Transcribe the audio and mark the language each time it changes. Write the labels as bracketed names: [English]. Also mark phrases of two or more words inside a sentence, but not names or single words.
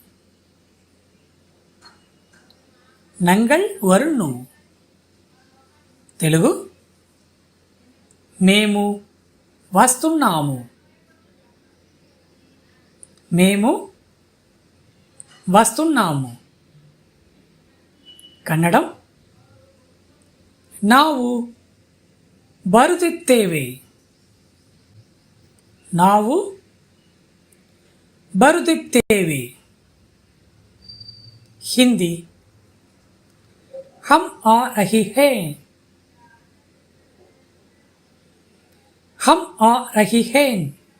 [Tamil] నంగల్ వరుణు. [Telugu] తెలుగు. మేము వస్తున్నాము. మేము వస్తున్నాము. కన్నడం [Kannada] ನಾವು ಬರುತ್ತಿದ್ದೇವೆ. ನಾವು ಬರುತ್ತಿದ್ದೇವೆ. ಹಿಂದಿ [Hindi] हम आ रहे हैं. हम आ रहे हैं.